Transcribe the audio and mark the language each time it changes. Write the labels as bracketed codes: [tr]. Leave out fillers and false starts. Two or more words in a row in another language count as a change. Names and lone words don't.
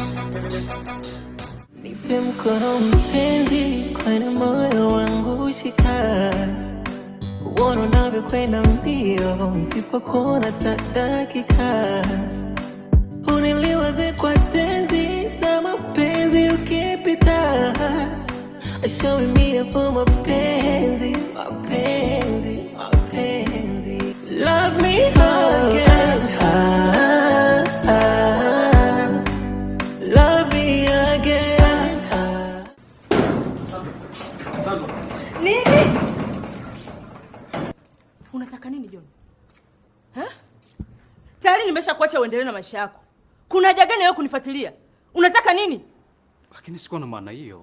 [sw] Nipe mkono mpenzi, kwenye moyo wangu shika. Uone unavyokwenda mbio, nisipokuona hata dakika. Uniliwaze kwa tenzi za mapenzi ukipita. [en] Show me meaning for [sw] mapenzi, mapenzi, mapenzi. [en] Love me again. Love me again. [sw] Nini? Unataka nini John? Tayari nimesha kuacha uendelee na maisha yako. Kuna haja gani wewe kunifuatilia? Unataka nini? Lakini sikuwa na maana hiyo.